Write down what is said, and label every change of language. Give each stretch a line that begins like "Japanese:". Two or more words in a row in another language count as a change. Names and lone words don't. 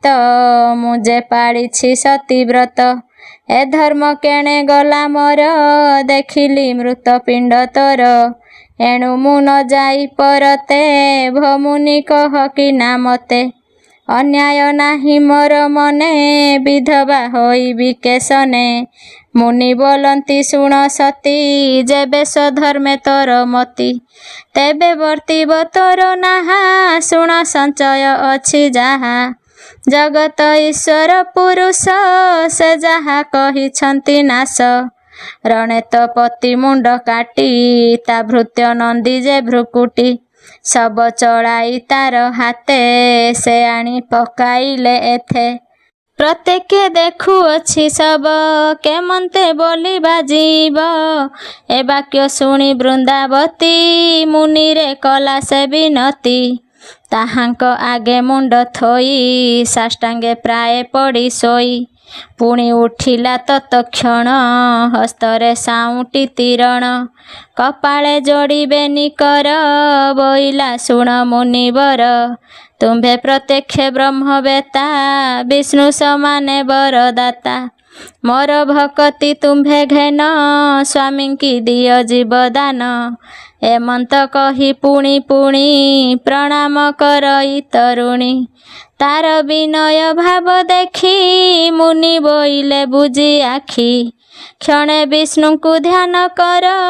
Odia: ମୁଝେ ପାଡ଼ିଛି ସତୀବ୍ରତ ଏ ଧର୍ମ କେଣେ ଗଲା ମୋର ଦେଖିଲି ମୃତ ପିଣ୍ଡ ତୋର ଏଣୁ ମୁ ନ ଜାଇ ପରତେ ଭମୁନି କହ କି ନା ମତେ ଅନ୍ୟାୟ ନାହି ମୋର ମନେ ବିଧବା ହୋଇବି କେସନେ ମୁନି ବୋଲନ୍ତି ଶୁଣ ସତୀ ଜେବେ ସ୍ୱଧର୍ମେ ତୋର ମତି ତେବେ ବର୍ତ୍ତିବ ତୋର ନାହା ଶୁଣ ସଞ୍ଚୟ ଅଛି ଜାହା ଜଗତ ଈଶ୍ୱର ପୁରୁଷ ସେ ଜାହା କହିଛନ୍ତି ନାଶ ରଣେ ତୋ ପତି ମୁଣ୍ଡ କାଟି ତା ଭୃତ୍ୟ ନନ୍ଦୀ ଜେ ଭ୍ରୁକୁଟୀ ସବ ଚଢ଼ାଇ ତାର ହାତେ ସେ ଆନି ପକାଇଲେ ଏଥେ ପ୍ରତ୍ୟେକ ଦେଖୁ ଅଛି ସବ କେମନ୍ତେ ବୋଲି ବାଜିବ ଏ ବାକ୍ୟ ଶୁଣି ବୃନ୍ଦାବତୀ ମୁନି ରେ କଲା ସେ ବିନତି ତାହାଙ୍କ ଆଗେ ମୁଣ୍ଡ ଥୋଇ ସାଷ୍ଟାଙ୍ଗେ ପ୍ରାୟ ପଡ଼ି ସୋଇ ପୁଣି ଉଠିଲା ତତ୍କ୍ଷଣ ହସ୍ତରେ ସାଉଣ୍ଟି ତୀରଣ କପାଳେ ଜୋଡ଼ିବେ ନିକର ବୋଇଲା ଶୁଣ ମୁନିବର ତୁମ୍ଭେ ପ୍ରତ୍ୟକ୍ଷ ବ୍ରହ୍ମବେତା ବିଷ୍ଣୁ ସମାନେ ବରଦାତା ମୋର ଭକ୍ତି ତୁମ୍ଭେ ଘେନ ସ୍ୱାମୀ କି ଦିୟ ଜୀବଦାନ ଏମନ୍ତ କହି ପୁଣି ପୁଣି ପ୍ରଣାମ କରଇ ତରୁଣୀ ତାର ବିନୟ ଭାବ ଦେଖି ମୁନି ବୋଇଲେ ବୁଝି ଆଖି କ୍ଷଣେ ବିଷ୍ଣୁ କୋ ଧ୍ୟାନ କର